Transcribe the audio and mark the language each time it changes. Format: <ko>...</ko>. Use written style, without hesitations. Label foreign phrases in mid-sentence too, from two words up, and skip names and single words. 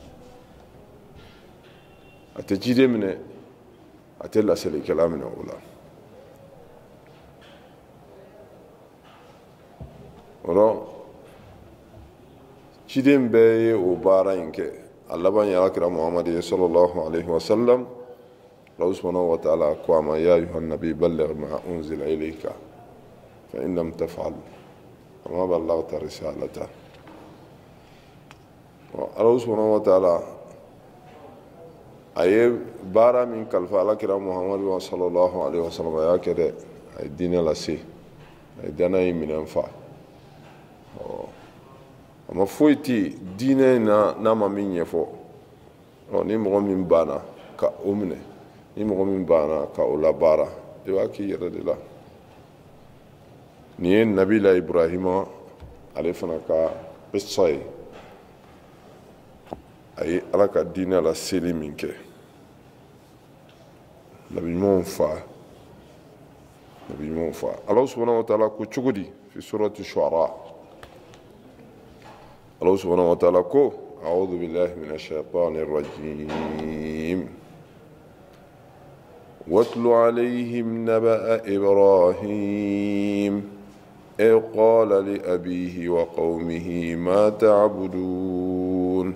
<bm>a tɛ ciden minɛ a tɛ laselikɛla minɛ o la. o ciden bɛɛ ye o baara in kɛ a laban ye alakira Muhamadu ye</bm> <ar>صلى الله عليه وسلم. الله سبحانه وتعالى</ar> <bm>ko a ma</bm> <ar>يا أيها النبي بلغ ما أنزل إليك فإن لم تفعل فما بلغت رسالته. الله سبحانه وتعالى</ar> <bm>a ye baara min kalifa alakira Muhamadu</bm> <ar>صلى الله عليه وسلم</ar> <bm>a y'a kɛ dɛ. a ye diinɛ lase a ye danaya in minɛn fa. a ma foyi tɛ diinɛ in na n'a ma min ɲɛfɔ. ni mɔgɔ min banna ka o minɛ ni mɔgɔ min banna ka o labaara i b'a k'i yɛrɛ de la. nin ye nabila Ibrahima ale fana ka kisa ye. a ye ala ka diinɛ la seli min kɛ. nabi ɲumanw fa</bm> <ar>الله سبحانه وتعالى</ar> <bm>ko cogo di</bm> <ar>في سورة الشعراء. الله سبحانه وتعالى ko أعوذ بالله من الشيطان الرجيم واتل عليهم نبأ إبراهيم إذ قال لأبيه وقومه ما تعبدون</ar>